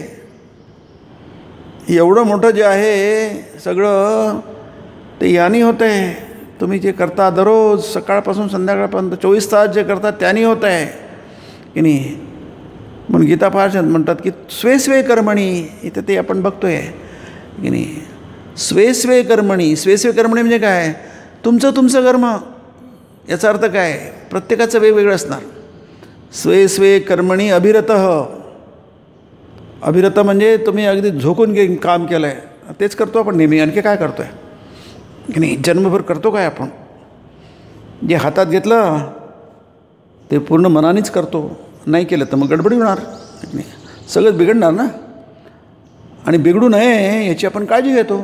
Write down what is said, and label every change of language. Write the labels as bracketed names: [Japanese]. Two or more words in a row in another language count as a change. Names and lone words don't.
[Marathi] हे एवढं मोठं जे आहे सगळं ते यानी होतं आहे. तुम्ही जे करता दररोज सकाळपासून संध्याकाळपर्यंत 24 तास जे करता त्यांनी होतं आहे की नाही. म्हणून गीता फार म्हणतात की [Sanskrit] स्वे स्वे कर्मणी. [Marathi] इथं ते आपण बघतो आहे की नाही. [Sanskrit] स्वे स्वे कर्मणी. स्वे स्वे कर्मणी [Marathi] म्हणजे काय, तुमचं कर्म. याचा अर्थ काय, प्रत्येकाचं वेगवेगळं असणार. [Sanskrit] स्वे स्वे कर्मणी अभिरतः. [Marathi] अभिरत म्हणजे तुम्ही अगदी झोकून काम केलं आहे, तेच करतो आपण नेहमी. आणखी काय करतो आहे की नाही. जन्मभर करतो काय आपण, जे हातात घेतलं ते पूर्ण मनानेच करतो. नाही केलं तर मग गडबडी होणार नाही, सगळंच बिघडणार ना. आणि बिघडू नये याची आपण काळजी घेतो.